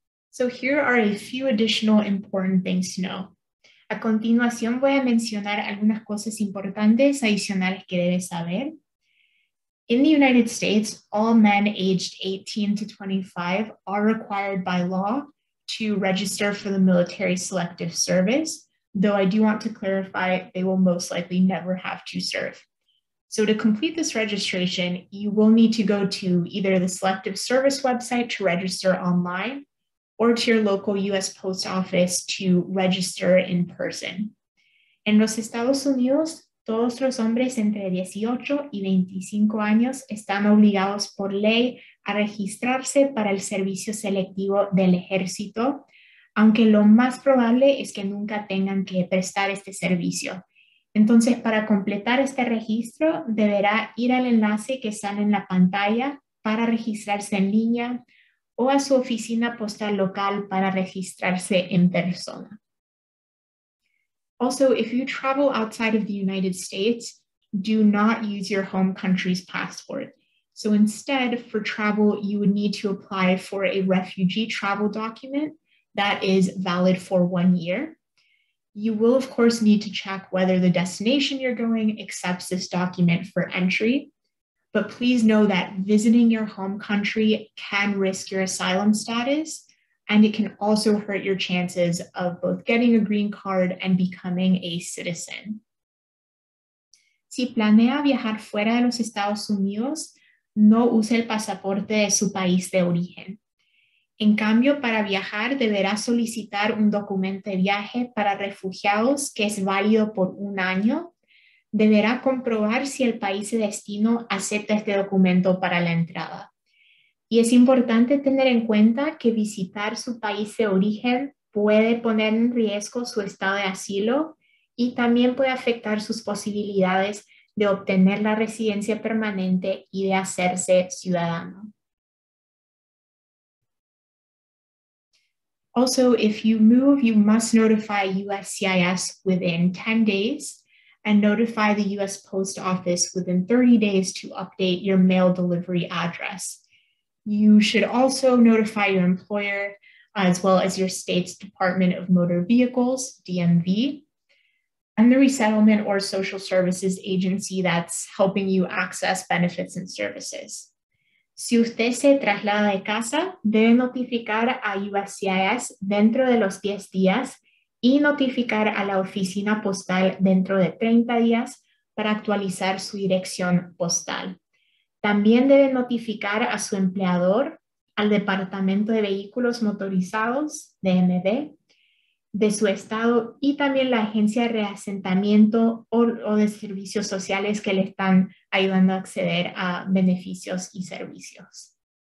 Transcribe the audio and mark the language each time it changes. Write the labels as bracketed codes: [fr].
[en] So here are a few additional important things to know. [es] A continuación voy a mencionar algunas cosas importantes adicionales que debes saber. [en] In the United States, all men aged 18 to 25 are required by law to register for the military selective service. though I do want to clarify they will most likely never have to serve. So to complete this registration, you will need to go to either the Selective Service website to register online or to your local US Post Office to register in person. [es] En los Estados Unidos, todos los hombres entre 18 y 25 años están obligados por ley a registrarse para el servicio selectivo del ejército, aunque lo más probable es que nunca tengan que prestar este servicio. Entonces, para completar este registro, deberá ir al enlace que sale en la pantalla para registrarse en línea o a su oficina postal local para registrarse en persona. [en] Also, if you travel outside of the United States, do not use your home country's passport. So instead, for travel, you would need to apply for a refugee travel document that is valid for 1 year. You will, of course, need to check whether the destination you're going accepts this document for entry. But please know that visiting your home country can risk your asylum status, and it can also hurt your chances of both getting a green card and becoming a citizen. [es] Si planea viajar fuera de los Estados Unidos, no use el pasaporte de su país de origen. En cambio, para viajar deberá solicitar un documento de viaje para refugiados que es válido por 1 año. Deberá comprobar si el país de destino acepta este documento para la entrada. Y es importante tener en cuenta que visitar su país de origen puede poner en riesgo su estado de asilo y también puede afectar sus posibilidades de obtener la residencia permanente y de hacerse ciudadano. [en] Also, if you move, you must notify USCIS within 10 days and notify the US Post Office within 30 days to update your mail delivery address. You should also notify your employer as well as your state's Department of Motor Vehicles, DMV, and the resettlement or social services agency that's helping you access benefits and services. [es] Si usted se traslada de casa, debe notificar a USCIS dentro de los 10 días y notificar a la oficina postal dentro de 30 días para actualizar su dirección postal. También debe notificar a su empleador, al Departamento de Vehículos Motorizados, DMV, de su estado y también la agencia de reasentamiento o de servicios sociales que le están ayudando a acceder a beneficios y servicios.